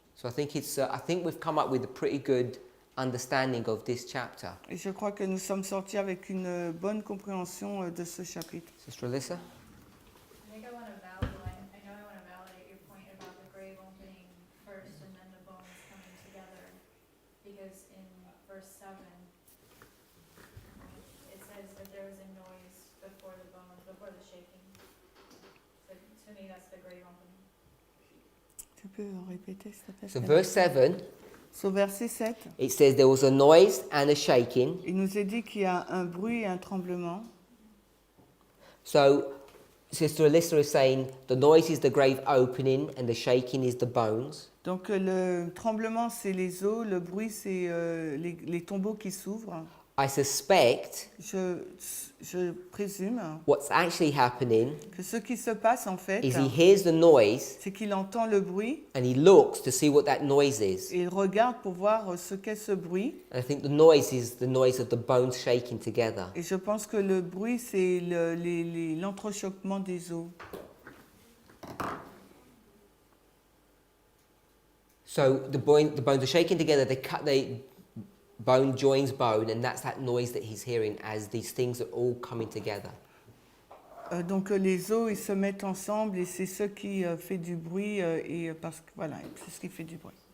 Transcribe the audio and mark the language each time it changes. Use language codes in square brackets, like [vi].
[en] So I think we've come up with a pretty good understanding of this chapter. [fr] Et je crois que nous sommes sortis avec une bonne compréhension de ce chapitre. [en] Sister Alyssa? I think I want to validate your point about the grave opening first and then the bones coming together. Because in verse 7, it says that there was a noise before the shaking. So to me, that's the grave opening. [fr] Tu peux répéter, s'il te plaît? [en] So verse 7, [fr] Au verset 7, [en] it says there was a noise and a shaking. [fr] il nous est dit qu'il y a un bruit et un tremblement. [en] So Sister Alyssa is saying the noise is the grave opening and the shaking is the bones. [fr] Donc le tremblement, c'est les os, le bruit, c'est les tombeaux qui s'ouvrent. [en] I suspect [fr] Je présume [en] what's actually happening [fr] que ce qui se passe en fait, [en] is he hears the noise [fr] c'est qu'il entend le bruit [en] and he looks to see what that noise is. [fr] et il regarde pour voir ce qu'est ce bruit. [en] And I think the noise is the noise of the bones shaking together. [fr] Et je pense que le bruit, c'est l'entrechoquement des os. [en] So the bones are shaking together, bone joins bone, and that's that noise that he's hearing as these things are all coming together. [fr] Donc les os, ils se mettent ensemble et c'est ce qui fait du bruit parce que voilà, c'est ce qui fait du bruit.